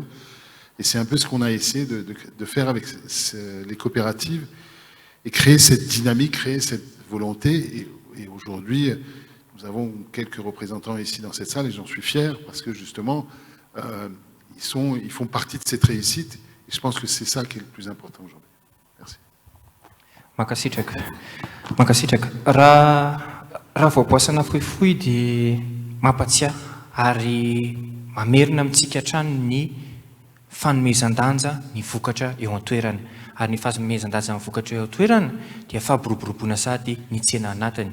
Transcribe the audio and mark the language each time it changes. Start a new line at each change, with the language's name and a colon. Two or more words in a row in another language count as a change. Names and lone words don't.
French: Et c'est un peu ce qu'on a essayé de faire avec les coopératives et créer cette dynamique, créer cette volonté. Et aujourd'hui, nous avons quelques représentants ici dans cette salle et j'en suis fier parce que justement, ils font partie de cette réussite et je pense que c'est ça qui est le plus important aujourd'hui. Merci.
Malagasy: Mankasitraka. Raha voaboasana fohifohy dia mampatsiahy ary mamerina amintsika hatrany ny fanomezan-danja ny vokatra eo an-toerana. Ary ny fanomezan-danja ny vokatra eo an-toerana dia fahaboroboroboana sady ny tsena anatiny.